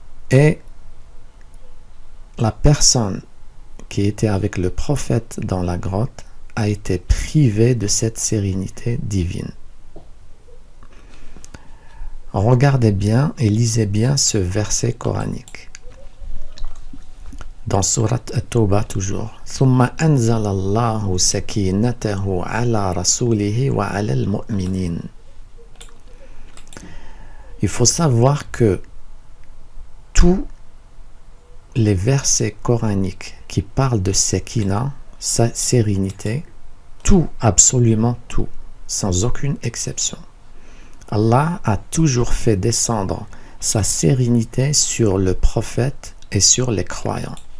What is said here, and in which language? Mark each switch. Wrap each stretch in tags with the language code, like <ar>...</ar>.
<fr>Et la personne qui était avec le prophète dans la grotte a été privée de cette sérénité divine. Regardez bien et lisez bien ce verset coranique. Dans Surat At-Tawbah toujours.</fr> <ar>ثم أنزل الله سكينته على رسوله وعلى المؤمنين.</ar> <fr>Il faut savoir que tous les versets coraniques qui parlent de Sekina, sa sérénité, tout, absolument tout, sans aucune exception. Allah a toujours fait descendre sa sérénité sur le prophète et sur les croyants.</fr>